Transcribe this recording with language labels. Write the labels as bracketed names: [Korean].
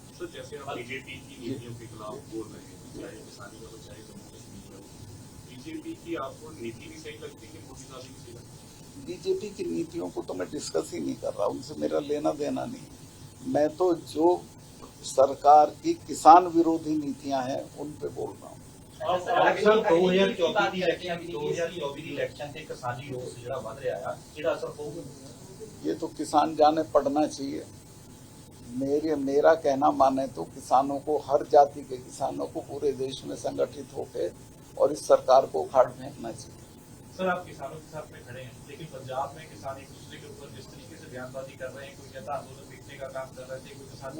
[Hindi] Sir जैसे आप BJP की नीतियों के खिलाफ बोल रहे हैं, चाहे किसानी का हो चाहे जम्मू कश्मीर का हो, बीजेपी की आपको नीति भी सही लगती है कि मोदी साहब भी सही लगती है? बीजेपी की नीतियों को तो मैं डिस्कस ही नहीं कर रहा, उनसे मेरा लेना देना नहीं। मैं तो जो सरकार की किसान विरोधी नीतियां हैं उन पे बोल रहा हूँ। [Punjabi] ਸਰ 2024 ਦੀ ਇਲੈਕਸ਼ਨ ਤੇ ਕਿਸਾਨੀ ਰੋਸ ਜਿਹੜਾ ਵੱਧ ਰਿਹਾ ਆ, ਜਿਹੜਾ ਅਸਰ ਪਊਗਾ? [Hindi] ये तो किसान जाने पड़ना चाहिए। मेरा कहना माने तो किसानों को, हर जाति के किसानों को पूरे देश में संगठित होकर और इस सरकार को उखाड़ फेंकना चाहिए। सर आप किसानों के साथ में खड़े हैं, लेकिन पंजाब में किसान एक दूसरे के ऊपर जिस तरीके से बयानबाजी कर रहे हैं, कोई कहता आंदोलन बिकने का काम कर रहे थे, कोई किसान